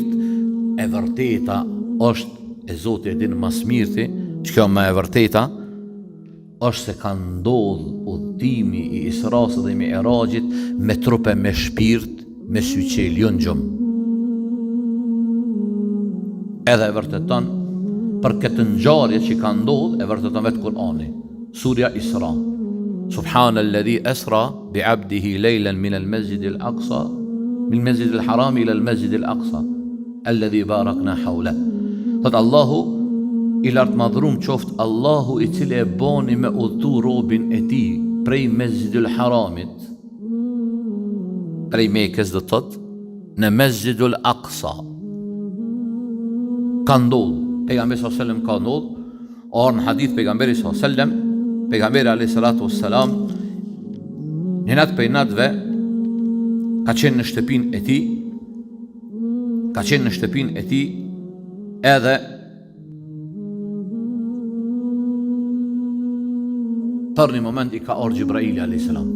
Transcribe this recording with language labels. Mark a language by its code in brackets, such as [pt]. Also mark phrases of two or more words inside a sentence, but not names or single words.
[sq] E vërteta është e Zoti e din më së miri, çka më e vërteta është se ka ndodhur udhëtimi i Isras dhe Mi'rajit me trupe me shpirt, me sy qel, jo në gjumë. Edhe e vërteton për këtë ngjarje që ka ndodhur, e vërteton vetë Kur'ani, surja Isra. [ar] سبحان الذي أسرى بعبده ليلا من المسجد الأقصى من المسجد الحرام إلى المسجد الأقصى الذي باركنا حوله. [sq] Thot Allahu i lartë madhrum qoftë Allahu i cili e boni me udhëtu robin e tij prej Mesjidul Haramit, prej Mekës do thot, në Mesjidul Aqsa. Ka ndodhur, pejgamberi [ar] صلى الله عليه وسلم [sq] ka ndodhur, or në hadith pejgamberi [ar] صلى الله عليه وسلم, [sq] pejgamberi [ar] عليه الصلاة والسلام, [sq] një natë prej natëve ka qenë në shtëpinë e tij, edhe për një moment i ka orë Gjibraili a.s.